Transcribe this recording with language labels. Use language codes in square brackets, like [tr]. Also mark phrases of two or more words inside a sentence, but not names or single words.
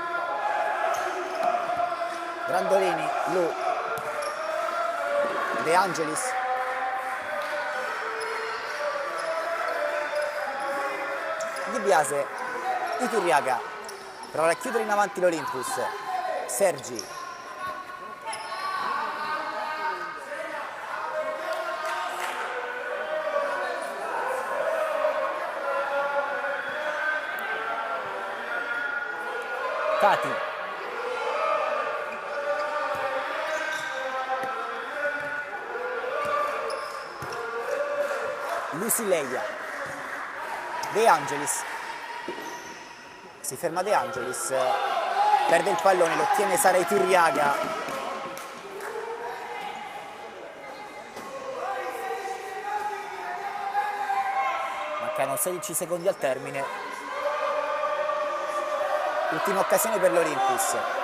[it] Brandolini, Lu, De Angelis, Di Biase, Iturriaga, prova a chiudere in avanti l'Olympus, Sergi, Tati, Lusileia, De Angelis, si ferma De Angelis, perde il pallone, lo ottiene Sara Iturriaga, mancano 16 secondi al termine, ultima occasione per l'Olympus.